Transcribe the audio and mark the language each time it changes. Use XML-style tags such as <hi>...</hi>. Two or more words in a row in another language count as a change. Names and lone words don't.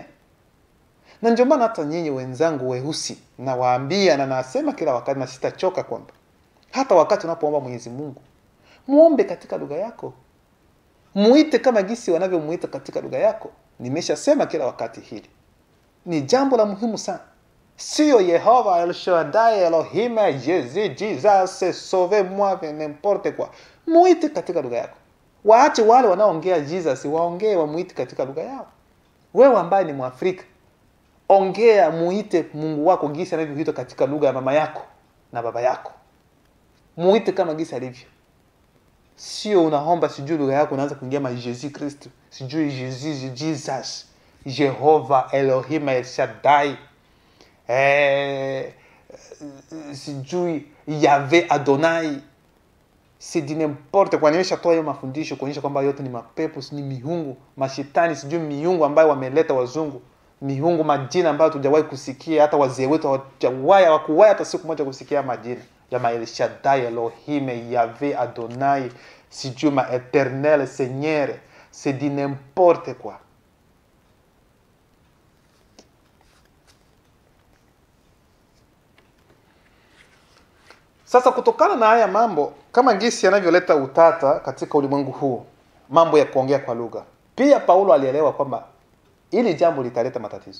<sw>Na ndio maana hata nyinyi wenzangu weusi nawaambia na nasema kila wakati na sitachoka kwamba hata wakati unapoomba Mwenyezi Mungu, muombe katika lugha yako. Muite kama gisi wanavyomuita katika lugha yako. Nimeshasema kila wakati hili. Ni jambo la muhimu sana. Sio Yehova, El Shaddai,</sw> <fr>Elohim, Jesus, sauve-moi, n'importe quoi.</fr> <sw>Muite katika lugha yako. Waache wale wanaoongea Jesus waongee, wamuite katika lugha yao. Wewe ambaye ni Mwafrika, ongea, muite Mungu wako gisi anavyoitwa katika lugha ya mama yako na baba yako. Muite kama gisi alivyo. Sio unaomba sijui lugha yako unaanza kuingia ma Jesus Kristo, sijui Jesus, Jehova, Elohim, El Shaddai, sijui Yahweh, Adonai.</sw> <fr>C'est du n'importe quoi.</fr> <sw>Nimeshatoa hiyo mafundisho kuonyesha kwamba yote ni mapepo, ni miungu, mashetani, sijui miungu ambayo wameleta wazungu, miungu majina ambayo tujawahi kusikia, hata wazee wetu hawakuwahi hata siku moja kusikia majina ya El Shaddai, Elohim, Yahweh, Adonai, sijui ma</sw> <fr>Éternel, Seigneur. C'est du n'importe quoi.</fr> <sw>Sasa kutokana na haya mambo kama gisi yanavyoleta utata katika ulimwengu huu, mambo ya kuongea kwa lugha, pia Paulo alielewa kwamba ili jambo litaleta matatizo.</sw>